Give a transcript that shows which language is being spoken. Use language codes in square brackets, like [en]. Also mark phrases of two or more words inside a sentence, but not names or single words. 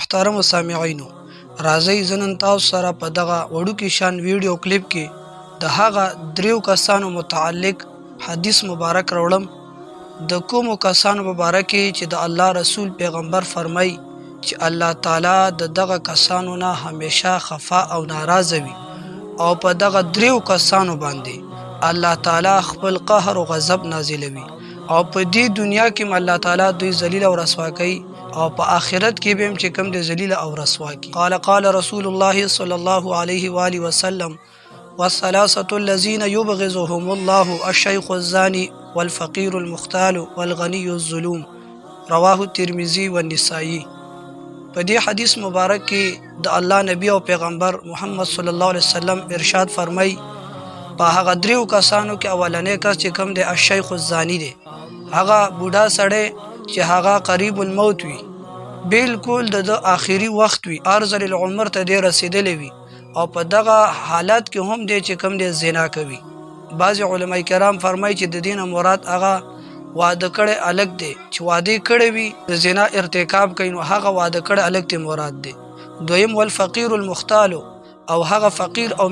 [ps] محترم سامعینو راځي زنن تاسو سره په دغه وړوکی شان ویډیو کلیپ کې د هغه دریو کسانو متعلق حدیث مبارک راوړم د کومو کسانو مبارک چې د الله رسول پیغمبر فرمای چې الله تعالی د دغه کسانو نه همیشه خفا او ناراضه وي او په دغه دریو کسانو باندې الله تعالی خپل قهر او غضب نازلوي او په دې دنیا کې الله تعالی دوی ذلیل او رسوا کوي او په آخرت کې به هم چې کوم د ذلیل او رسوا کی [ar] قال رسول الله صلی الله علیه و آله وسلم والثلاثه الذين يبغضهم الله الشيخ الزاني والفقير المختال والغني الظلوم رواه الترمذي والنسائي [ps] په دې حدیث مبارک کې د الله نبی او پیغمبر محمد [ar] صلی الله علیه وسلم [ps] ارشاد فرمای په هغه دریو کسانو کې اولنې کس چې کوم د [ar] الشيخ الزاني [ps] دی هغه بوډا سړی چې هغه [ar] قریب الموت [ps] وي بالکل د آخري وخت وي [ar] ارذل العمر [ps] ته دی رسیدلی وي او په دغه حالت کې هم دی چې کوم دی زنا کوي بعض علما کرام فرمایي چې د دینه مراد هغه واده کړي الګ دی چې واده کړي وي د زنا ارتکاب کوي نو هغه واده کړي الګ ته مراد دی دویم [ar] والفقير المختال [ps] او هغه فقیر او